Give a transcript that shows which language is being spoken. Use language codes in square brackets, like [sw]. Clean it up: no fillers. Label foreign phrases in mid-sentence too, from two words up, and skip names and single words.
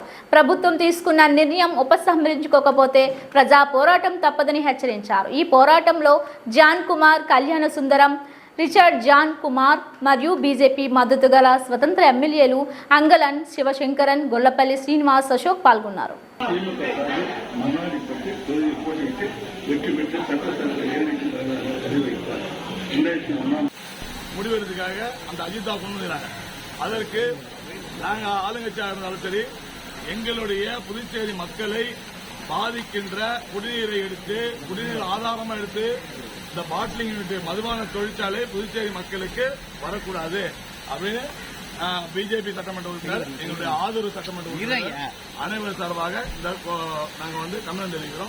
[te] ప్రభుత్వం తీసుకున్న నిర్ణయం ఉపసంహరించుకోకపోతే ప్రజా పోరాటం తప్పదని హెచ్చరించారు. ఈ పోరాటంలో జాన్ కుమార్, కళ్యాణ సుందరం, రిచర్డ్, జాన్ కుమార్ మరియు బీజేపీ మద్దతు గల స్వతంత్ర ఎమ్మెల్యేలు అంగలన్, శివశంకరన్, గొల్లపల్లి శ్రీనివాస్, అశోక్ పాల్గొన్నారు. [ta] முடிவெடுத்துக்காக அந்த அஜிதா கொண்டுறாங்க. அதற்கு நாங்கள் ஆளுங்கட்சியாக இருந்தாலும் சரி, எங்களுடைய புதுச்சேரி மக்களை பாதிக்கின்ற குடிநீரை எடுத்து, குடிநீர் ஆதாரமாக எடுத்து இந்த [en] bottling unit [ta] மதுபான தொழிற்சாலை புதுச்சேரி மக்களுக்கு வரக்கூடாது அப்படின்னு பிஜேபி சட்டமன்ற உறுப்பினர், எங்களுடைய ஆதரவு சட்டமன்ற உறுப்பினர் அனைவரும் சார்பாக நாங்கள் கண்டனம் தெரிவிக்கிறோம்.